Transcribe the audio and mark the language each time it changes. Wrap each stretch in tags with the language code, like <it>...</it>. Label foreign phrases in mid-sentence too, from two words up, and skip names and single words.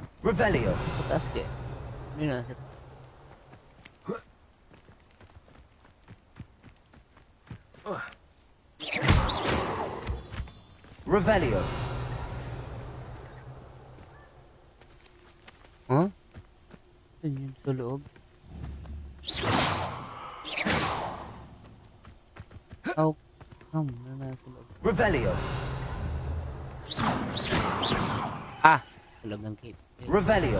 <tl>Revelio. Sa taas din. Ano na? Revelio. Huh? Saan yun sa loob?</tl> <en>How come</en> <tl>na nasa loob? Revelio. Ah! Sa loob ng cave. Revelio.</tl>